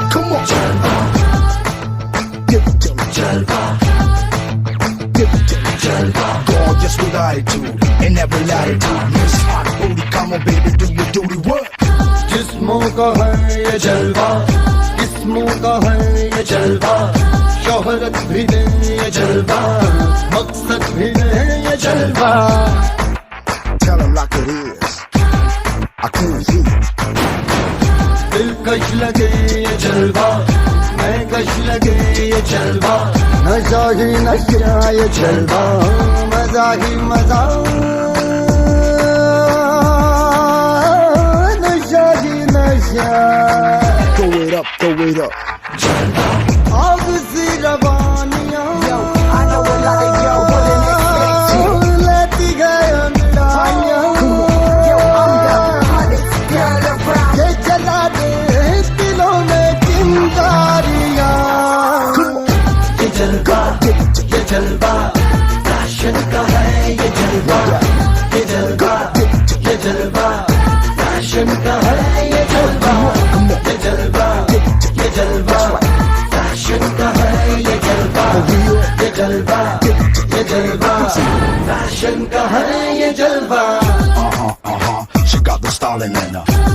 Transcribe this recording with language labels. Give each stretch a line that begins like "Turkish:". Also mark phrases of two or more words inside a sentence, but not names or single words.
English: Come on, Jalva. Give it to me, Jalva. Give it to me, Jalva. Gorgeous with attitude and every latitude. Miss hot booty, come on, baby, do your duty work.
Hindi: जिस्मों का है ये जलवा, जिस्मों का है ये जलवा, शोहरत भी दे ये जलवा, मकसद भी दे ये जलवा.
English: Tell him like it is. I can't hear you.
Hindi: दिलकश लगे ये जलवा, मैं कश लगे ये जलवा, नशा ही नशा ये जलवा, मजा ही मजा, नशा ही नशा.
English: Throw it up, throw it up.
Hindi: जलवा. आग सी रवानियां.
English: Yo, I know it like yo, what an expectation.
Hindi: लेती गए अंगड़ाइयां.
English: Yo, I'm the hottest girl around.
Hindi: ये जला दे दिलों में चिंगारियां. ये जलवा, ये जलवा, फैशन का है ये जलवा. ये जलवा, ये जलवा, फैशन का है ये जलवा. ये जलवा, ये जलवा, फैशन का है ये जलवा. ये जलवा, ये जलवा, फैशन का है ये जलवा.
English: She got the styling in her.